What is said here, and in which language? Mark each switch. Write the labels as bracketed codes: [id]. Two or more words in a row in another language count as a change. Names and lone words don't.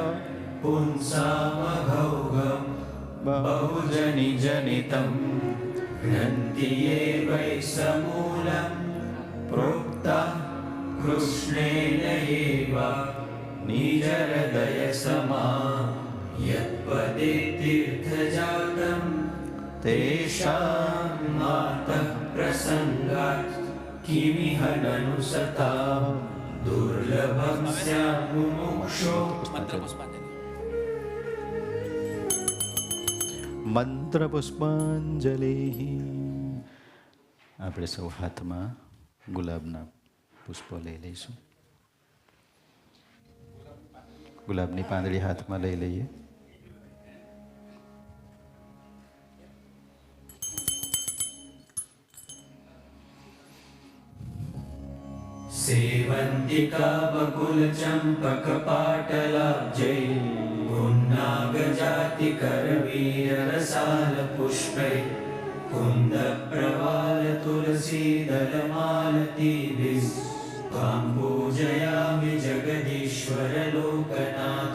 [sa] पुंसामघौघम् बहुजनि जनितं ग्रन्थि वै समूलं प्रोक्ता कृष्णेन एव निजहृदयसमा यत्पदे तीर्थजातं तेषां मातः प्रसङ्गात् किमिह ननु सता दुर्लभं स्यात् मुमुक्षो [gu] મંત્ર પુષ્પાંજલિ. આપણે સૌ હાથમાં ગુલાબના પુષ્પો લઈ લઈશું. ગુલાબની પાંદડી હાથમાં લઈ લઈએ. [sa] सेवन्तिका बकुलचम्पकपाटलाब्जै पुन्नागजातिकरवीररसालपुष्पै कुन्दप्रवालतुलसीदलमालतीभिः त्वां पूजयामि जगदीश्वर लोकनाथ.